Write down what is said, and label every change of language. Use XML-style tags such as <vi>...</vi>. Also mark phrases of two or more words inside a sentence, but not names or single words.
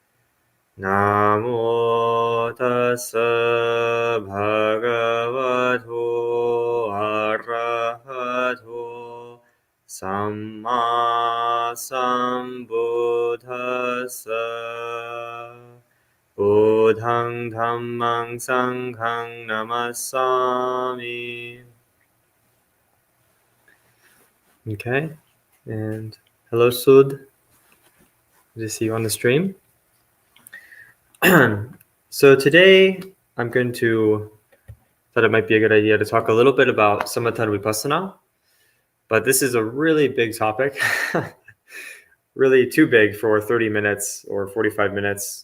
<pi>Namo tassa bhagavato arahato samma sambuddhassa. Buddhang dhammang sanghang namasami.</pi> <en>Okay, and hello, Sud. Good to see you on the stream. So today I'm going to, thought it might be a good idea to talk a little bit about Samatha and vipassana, but this is a really big topic, really too big for 30 minutes or 45 minutes.</en>